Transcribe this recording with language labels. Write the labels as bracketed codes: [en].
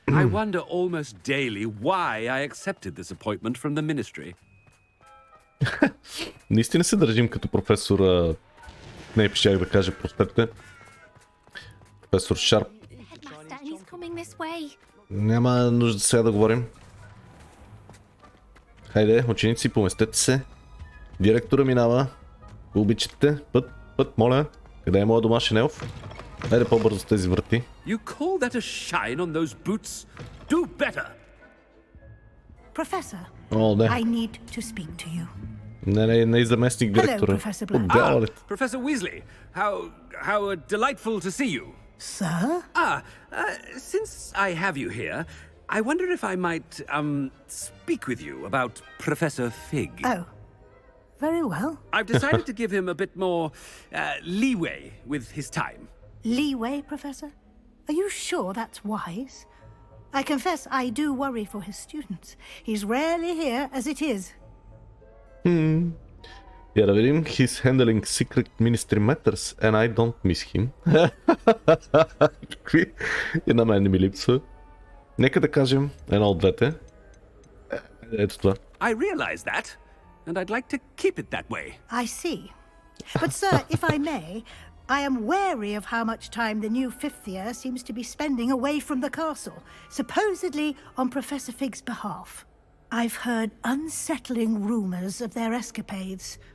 [en] I wonder almost daily why I accepted this appointment from the ministry. [bg] Наистина се държим като професор... Не, пишях да кажа, простете. Професор Шарп. Няма нужда сега да говорим. Хайде, ученици, поместете се. Директора минава. Обичате. Път, моля. Къде е моят домашен елф? Хайде по-бързо с тези врати. [en] You call that a shine on those boots? Do better! Professor, [bg] О, не. [en] I need to speak to you. [bg] Не и заместник директора. [en] Professor Black. Professor Weasley, how delightful to see you. Sir? Since I have you here, I wonder if I might, speak with you about Professor Fig. Oh, very well. I've decided to give him a bit more, leeway with his time. Leeway, Professor? Are you sure that's wise? I confess I do worry for his students. He's rarely here as it is. [bg] Я да видим. [en] He's handling secret ministry matters and I don't miss him. [bg] Какви? И на мен не ми липсва. Нека да кажем едно от двете. Ето това. [en] I realize that, and I'd like to keep it that way. I see. But, sir, if I may, I am wary of how much time the new fifth year seems to be spending away from the castle, supposedly on Professor Fig's behalf. I've heard unsettling rumours of their escapades.